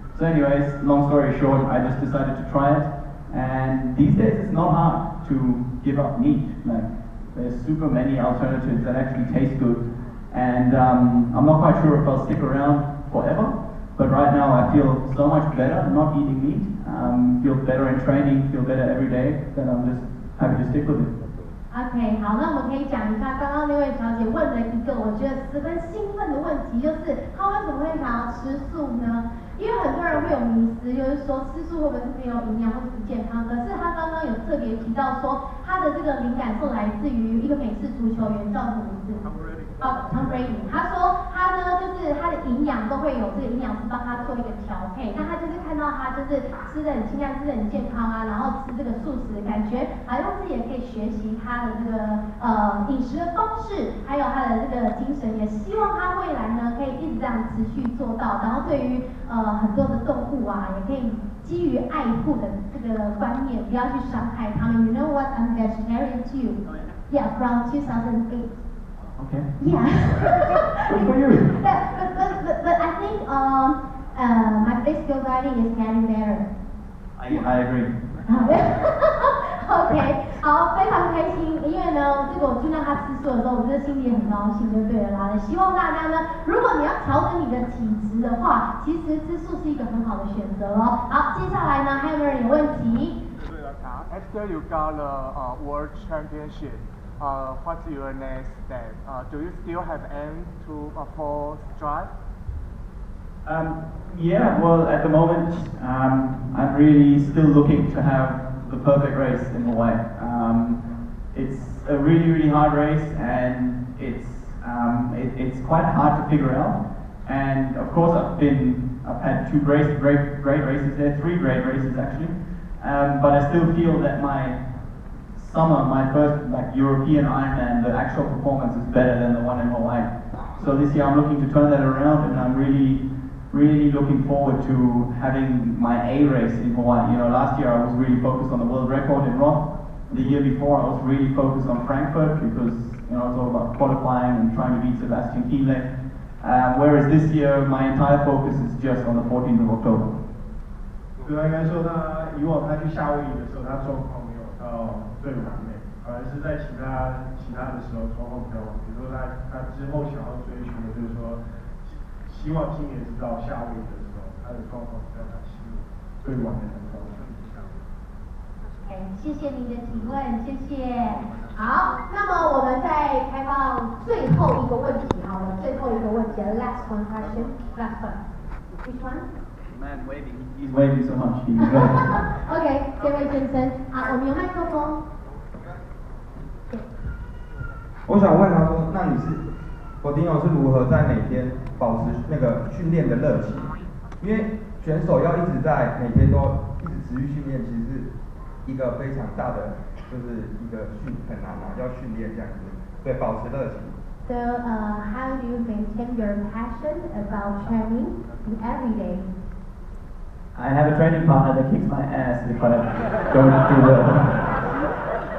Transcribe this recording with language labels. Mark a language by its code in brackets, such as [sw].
[en] So anyways, long story short, I just decided to try it, and these days it's not hard to give up meat. Like, there's super many alternatives that actually taste good, and I'm not quite sure if I'll stick around forever, but right now I feel so much better not eating meat, feel better in training, feel better every day, that I'm just happy to stick with it. [zh] OK， 好，那我们可以讲一下刚刚那位小姐问了一个我觉得十分兴奋的问题，就是她为什么会想要吃素呢？因为很多人会有迷思，就是说吃素会不会是没有营养或是不健康？可是她刚刚有特别提到说，她的这个灵感是来自于一个美式足球员，叫什么名字？Tom Brady。他说他呢，就是他的营养都会有这个营养师帮他做一个调配。那他就是看到他就是吃的很清淡，吃的很健康啊，然后吃这个素食，感觉好像自己也可以学习他的这个饮食的方式，还有他的这个精神，也希望他未来呢可以一直这样持续做到。然后对于很多的动物啊，也可以基于爱护的这个观念，不要去伤害他们。 [en] You know what? I'm vegetarian too. Yeah, from 2008. Okay. Yeah. Good for you. But I think my physical body is getting better. I agree. [zh] OK， 好，非常开心，因为呢，这个我听到他吃素的时候，我真的心里很高兴，就对了啦。希望大家呢，如果你要调整你的体质的话，其实吃素是一个很好的选择哦。好，接下来呢，还有没有人有问题？ [en] After you got the World Championship, what's your next step? Do you still have aim to for strive? Yeah, well, at the moment, I'm really still looking to have the perfect race in Hawaii. It's a really, really hard race, and it's quite hard to figure out. And of course, I've had two great races there, three great races actually. But I still feel that my first European Ironman, the actual performance is better than the one in Hawaii. So this year I'm looking to turn that around, and I'm really looking forward to having my A race in Hawaii. Last year I was really focused on the world record in Roth. The year before I was really focused on Frankfurt because it's all about qualifying and trying to beat Sebastian Kienle. Whereas this year my entire focus is just on the 14th of October. [zh] 对他应该说，他以往他去夏威夷的时候，他状况没有到最完美，反而是在其他的时候状况比较完美。比如说他之后想要追寻的就是说，希望今年是到夏威夷的时候，他的状况比较他希望最完美的状况。谢谢您的提问，谢谢。好，那么我们再开放最后一个问题，好了，最后一个问题 ， [en] last one question, last one. Which one? Man waving. He's waving so much. [zh] OK， 这位先生，好，我们有麦克风。我想问他说，那你Frodeno是如何在每天保持那个训练的热情？因为选手要一直在每天都一直持续训练，其实是一个非常大的，就是一个很难嘛，要训练这样子，对，保持热情。 [en] So, how do you maintain your passion about training every day? I have a training partner that kicks my ass if I don't do well.